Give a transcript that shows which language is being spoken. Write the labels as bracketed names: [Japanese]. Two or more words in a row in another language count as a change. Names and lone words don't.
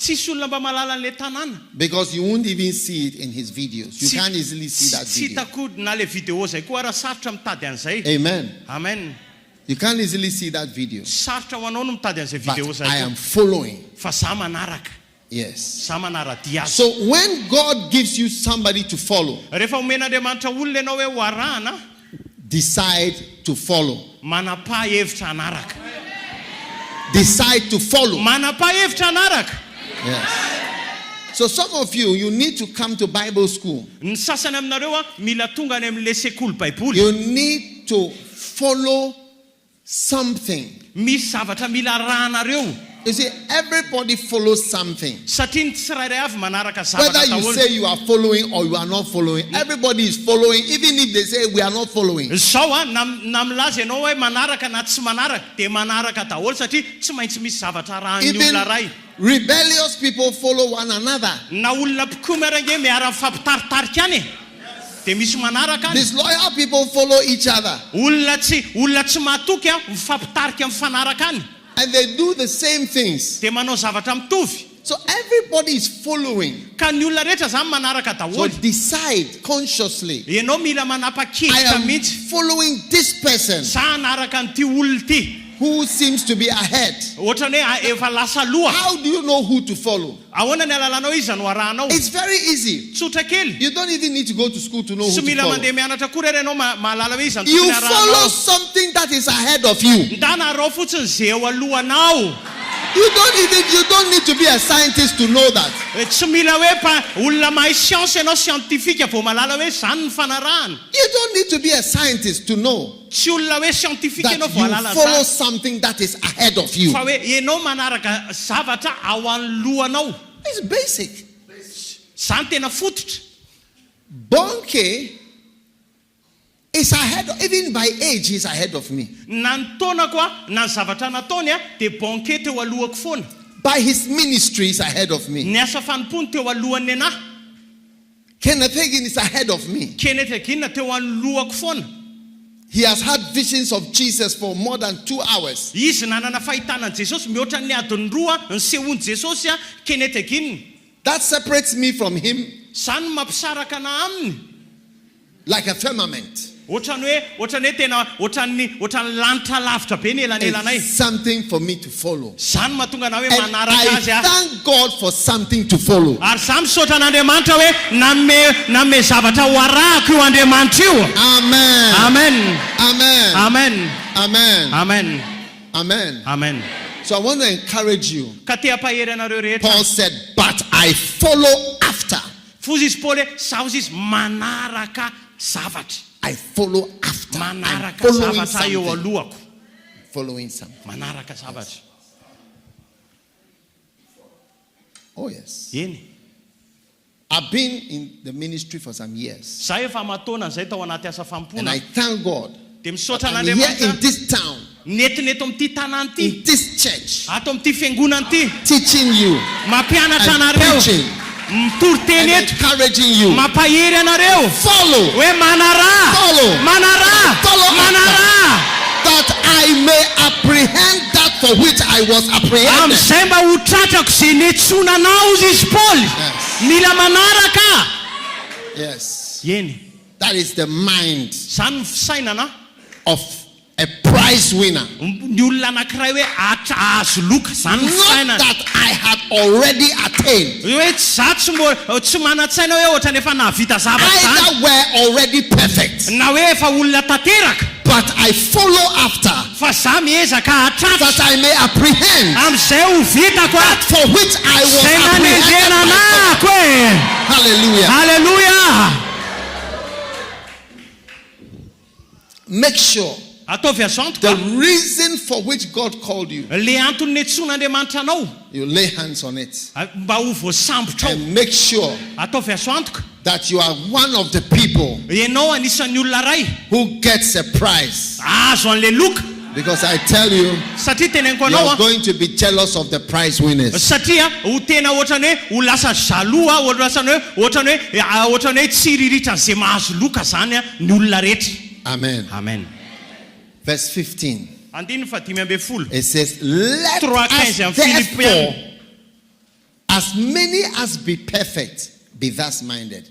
[Malagasy] Tsisy olona mba malala an'le tanàna [English] because you won't even see it in his videos. You [Malagasy] Tsy- [English] can't easily see that [Malagasy] tsy [English] video. [Malagasy] hitako na le vidéo zay koa raha sarotra mitady an'izay. [English] Amen. Amen. You can't easily see that video. [Malagasy] Sarotra ho anao no mitady an'izay vidéo [English] But [Malagasy] zay [English] I [Malagasy] koa. [English] am following. [Malagasy] Fa za manaraka [English] Yes. [Malagasy] za manara-dia azy. [English] So when God gives you somebody to follow, [Malagasy] Rehefa omen'Andriamanitra olona ianao hoe ho arahana [English] decide to follow. [Malagasy] manapa-hevitra hanaraka. [English] Decide to follow. [Malagasy] Manapa-hevitra hanaraka. [English] Yes. So some of you need to come to Bible school. [Malagasy] Ny sasany aminareo mila tonga any amin'le sekoly baiboly. [English] You need to follow something. [Malagasy] Misy zavatra mila arahanareo [English] You see, everybody follows something. [Malagasy] satria ny tsirairay avy manaraka [English] Whether [Malagasy] zavatra [English] you [Malagasy] daholo. [English] say you are following or you are not following, everybody is following, even if they say we are not following. [Malagasy] Zao na milaza ianao hoe manaraka na tsy manaraka dia manaraka daholo satria tsy maintsy misy zavatra arahan'ny [English] Even [Malagasy] olona ray. [English] rebellious people follow one another. [Malagasy] Na olona mpikomerange miara mifampitaritarika any dia misy manaraka any. [English] Disloyal people follow each other. [Malagasy] Olona tsy mahatoky mifampitarika mifanaraka any [English] And they do the same things. [Malagasy] dia manao zavatra mitovy. [English] So everybody is following. [Malagasy] Ka ny olona rehetra zany manaraka [English] So [Malagasy] daholo. [English] decide consciously. [Malagasy] Ianao mila [English] I [Malagasy] manapa-kevitra [English] am [Malagasy] mihitsy. [English] following this person [Malagasy] Za hanaraka an'ity olona ity [English] who seems to be ahead. [Malagasy] ohatrany hoe efa lasa aloha. [English] How do you know who to follow? [Malagasy] Ahoana ny alalanao izy no arahanao? [English] It's very easy. [Malagasy] Tsotra kely. [English] You don't even need to go to school to know who [Malagasy] Tsy [English] to [Malagasy] mila [English] follow. [Malagasy] mandeha mianatra koa rery ianao mahalala hoe izy no [English] You [Malagasy] tokony [English] follow [Malagasy] arahanao. [English] something that is ahead of you. [Malagasy] Ndana arao fotsiny zay eo alohanao. [English] You don't need to be a scientist to know that. [Malagasy] Tsy mila hoe olona mahay siansa ianao siantifika vao malala hoe zany ny fanarahana. [English] You don't need to be a scientist to know [Malagasy] Tsy olona hoe siantifika [English] that [Malagasy] ianao vao halala [English] you follow [Malagasy] zany. [English] something that is ahead of you. [Malagasy] Fa hoe ianao manaraka zavatra ao anolohanao. [English] It's basic. [Malagasy] Zany tena fototra. [English] Bonnke is ahead, even by age, he's ahead of me. [Malagasy] Na ny taona koa na ny zavatra nataony dia Bonnke teo alohako foana. [English] By his ministry, he's ahead of me. [Malagasy] Ny asa fanompony teo alohan'ny anahy. [English] Kenneth Hagin is ahead of me. [Malagasy] Kenneth Hagin teo alohako foana. [English] He has had visions of Jesus for more than 2 hours. [Malagasy] Izy nanana fahitana Jesosy mihoatra ny adiny roa ny sehoany Jesosy Kenneth Hagin. [English] That separates me from him [Malagasy] Zany mampisaraka na aminy. [English] like a firmament. [Malagasy] Ohatrany hoe tena ohatrany lanitra lavitra be ny elanelanay. [English] It's something for me to follow. [Malagasy] Zany mahatonga na hoe [English] And [Malagasy] manaraka [English] I [Malagasy] azy [English] thank God for something to follow. [Malagasy] Ary za misaotra an'Andriamanitra hoe name zavatra ho arahako io Andriamanitra io. [English] Amen. Amen. Amen. Amen. Amen. Amen. Amen. Amen. So I want to encourage you. [Malagasy] Ka te ampahery anareo rehetra. [English] Paul said, but I follow after. [Malagasy] Fuzy izy Paul sao izy manaraka zavatra. [English] I follow after. I'm [Malagasy] Manaraka [English] following [Malagasy] zavatra eo [English] something. [Malagasy] alohako. [English] Following something. [Malagasy] Manaraka zavatra. [English] Oh, yes. [Malagasy] Eny. [English] I've been in the ministry for some years. [Malagasy] Za efa mataona zay tao anaty asa [English] And I [Malagasy] fampona. [English] thank God [Malagasy] dia misaotra [English] I'm here in [Malagasy] an'Andriamanitra [English] this town, [Malagasy] netin'eto amin'ity tanàna ity, [English] in this church, [Malagasy] ato amin'ity fiangonana ity, [English] teaching you [Malagasy] mampianatra [English] and [Malagasy] anareo, [English] preaching [Malagasy] mitoro teny [English] and [Malagasy] eto, [English] encouraging you. [Malagasy] mampahery anareo [English] Follow, [Malagasy] hoe manarà, [English] follow, [Malagasy] manarà, [English] follow [Malagasy] manarà, [English] that I may apprehend that for which I was apprehended. [Malagasy] amin'izay mba ho tratrako izay niantsonanao izy Paoly. [English] Yes. [Malagasy] Mila manaraka. [English] Yes. [Malagasy] Eny, [English] That is the mind [Malagasy] izany ny fisainana [English] of a prize winner. [Malagasy] ny olona anankiray hoe azo loka, izany ny [English] Not [Malagasy] fisainana. [English] that I had already attained. [Malagasy] Hoe tsy mana-tsaina hoe ohatra nefa nahavita zavatra zany, [English] Either were already perfect, [Malagasy] na hoe efa olona tanteraka, [English] but I follow after [Malagasy] fa za miezaka hatratra [English] that I may apprehend [Malagasy] amin'izay ho vitako [English] that for which I was [Malagasy] zay [English] apprehended by God. [Malagasy] nanengenanako e. [English] Hallelujah. [Malagasy] Halleluja. [English] Make sure [Malagasy] Ataovy azo antoka [English] the reason for which God called you, [Malagasy] le antony niantson'Andriamanitra anao [English] you lay hands on it [Malagasy] mba ho voasambotra ao. [English] and make sure [Malagasy] Ataovy azo antoka [English] that you are one of the people [Malagasy] ianao anisan'ny olona ray [English] who gets a prize. [Malagasy] azo an'le loka, [English] Because I tell you, [Malagasy] satria teneniko [English] you [Malagasy] anao [English] are going to be jealous of the prize winners. [Malagasy] satria ho tena ohatrany hoe ho lasa jaloux, ohatrany hoe tsy riritra an'izay mahazo loka zany ny olona rehetra. [English] Amen. [Malagasy] Amen. [English] Verse 15. [Malagasy] Andiny fa 15. [English] It says, let 3:15 us therefore, as many as be perfect, be thus minded.